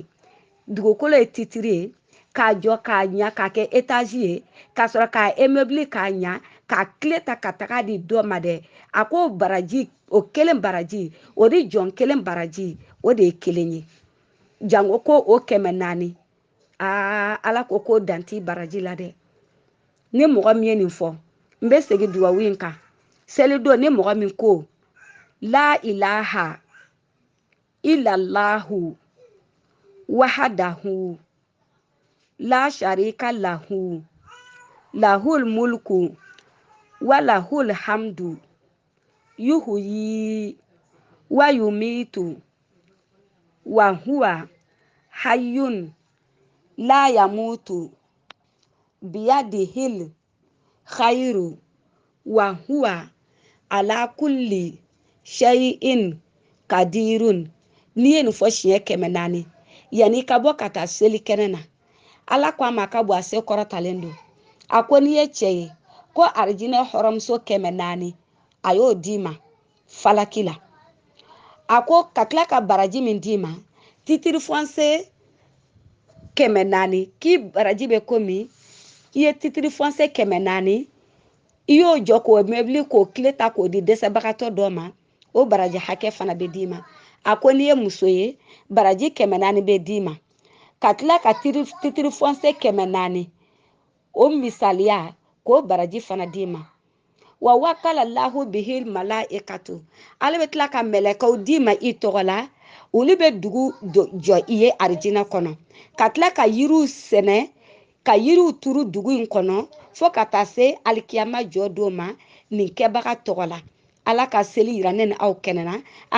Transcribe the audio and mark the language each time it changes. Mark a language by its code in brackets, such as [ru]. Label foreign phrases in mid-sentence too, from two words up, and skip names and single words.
[bm] dugukolo ye titre ye k'a jɔ k'a ɲa k'a kɛ étage ye k'a sɔrɔ k'a immeuble k'a ɲa k'a clé ta ka taga di dɔ ma dɛ a ko baraji o kelen baraji o di jɔn kelen baraji o de ye kelen ye jango ko o 400 ala ko danti baraji la dɛ ni mɔgɔ min ye nin fɔ n bɛ segin duwawu in kan seli don ni mɔgɔ min ko [ar] لا إله إلا الله وحده لا شريك له له الملك وله الحمد يحيي ويميت وهو حي لا يموت بيده الخير وهو على كل شيء قدير [bm] ni ye nin fɔ siɲɛ 400 yani ka bɔ ka taa seli kɛnɛ na ala ko a ma ka bɔ a se kɔrɔtalen don a ko ni ye cɛ ye ko arijinɛ hɔrɔmuso 400 a y'o di ma falaki la a ko ka tila ka baraji min di ma [fr] titre foncier [bm] 400 k'i baraji bɛ komi i ye [fr] titre foncier [bm] 400 i y'o jɔ k'o meuble k'o clé ta k'o di dɛsɛbagatɔ dɔ ma o baraji hakɛ fana bɛ d'i ma a ko n'i ye muso ye baraji 400 bɛ d'i ma ka tila ka [fr] titre foncier [bm] 400 o misaliya k'o baraji fana d'i ma [ar] و وكل له به الملائكة [bm] ale bɛ tila ka mɛlɛkɛw d'i ma i tɔgɔ la olu bɛ dugu jɔ i ye arijinɛ kɔnɔ ka tila ka yiriw sɛnɛ ka yiriw turu dugu in kɔnɔ fo ka taa se alikiyama jɔ don ma nin kɛbaga tɔgɔ la ala ka seli yira ne ni aw kɛnɛna an